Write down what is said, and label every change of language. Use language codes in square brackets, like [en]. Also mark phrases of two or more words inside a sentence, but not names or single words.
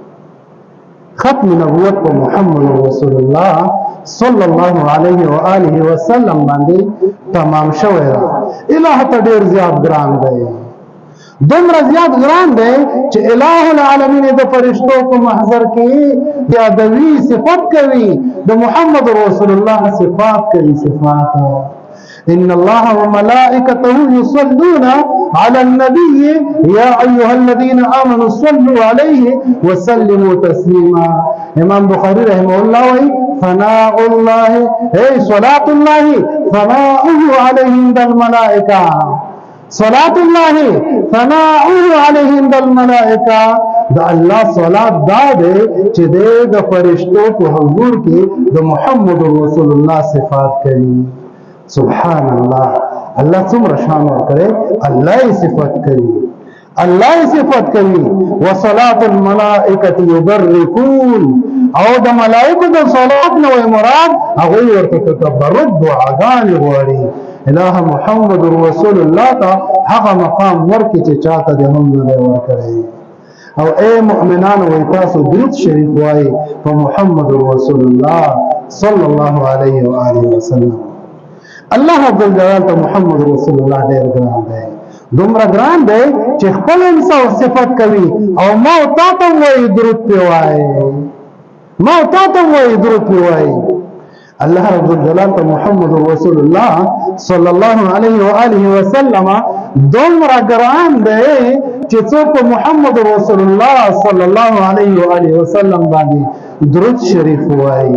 [ps] ختم نبوت په محمد رسول الله [ar] صلی الله علیه و آله وسلم [ps] باندې تمام شوی دی. الہ ته ډېر زیات ګران دی، دومره زیات ګران دی چې الہ العالمین د فرشتو په محضر کې یادوي، صفت کوي، د محمد رسول الله صفات کوي. [ar] صفات ان الله وملائكته يصلون على النبي يا ايها الذين امنوا صلوا عليه وسلموا تسليما. امام بخاری رحمه الله وی ثناء الله اي صلاة الله ثناؤه عليه عند الملائكه، صلاة الله ثناؤه عليه عند الملائكه. [ps] دا الله صلات دا دے چې د فرشتو په حضور کې د محمد رسول الله صفات کوي. [ar] سبحان الله، [ps] الله څومره شان ورکړي، الله یې صفت کوي، الله یې صفت کوي. [ar] وصلاة الملائکة یبرکون، [ps] او د ملائکو د صلات نه مراد هغه ورته تبرک دعاګانې غواړي. الہ محمد رسول الله ته هغه مقام ورکړي چې چاته د هم نه ورکړي. او اے مؤمنان وای تاسو درود شریف وای په محمد رسول الله [ar] صلی الله علیه و آله وسلم. [ps] الله عز وجل ته محمد رسول الله ډېر ګران دی، دومره ګران دی چې خپل انسان صفت کوي او ما تا ته وایي درود پې وایي، ما تا ته وایي درود پې وایي. الله رب الجلال ته محمد رسول الله [ar] صلی الله علیه و آله وسلم [ps] دومره ګران دی چې څوک محمد رسول الله [ar] صلی الله علیه و آله وسلم [ps] باندې درود شریف وایي.